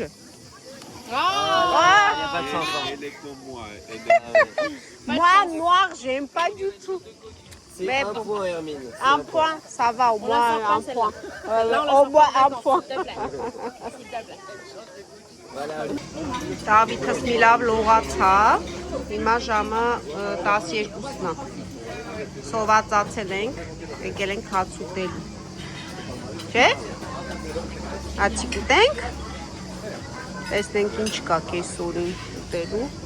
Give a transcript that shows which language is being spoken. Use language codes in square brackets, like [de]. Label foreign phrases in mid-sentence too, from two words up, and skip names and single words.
[fr] Il n'y a pas de chance. hein. Elle est comme moi. Moi, noir, j'aime pas du tout. C'est Mais un bon. point, Hermine. C'est Un point, ça va, au moins sent pas, un point. Là, on la Au sent moins pas un dedans, point. S'il te plaît. S'il te plaît. Voilà. [hy] Դավիթս մի լավ լողացավ, հիմա ժամը 12-ն է, սովածացել ենք, եկել ենք հաց ուտելու, չէ, հացիկ ուտենք, տեսնենք ինչ կա կեսօրին ուտելու,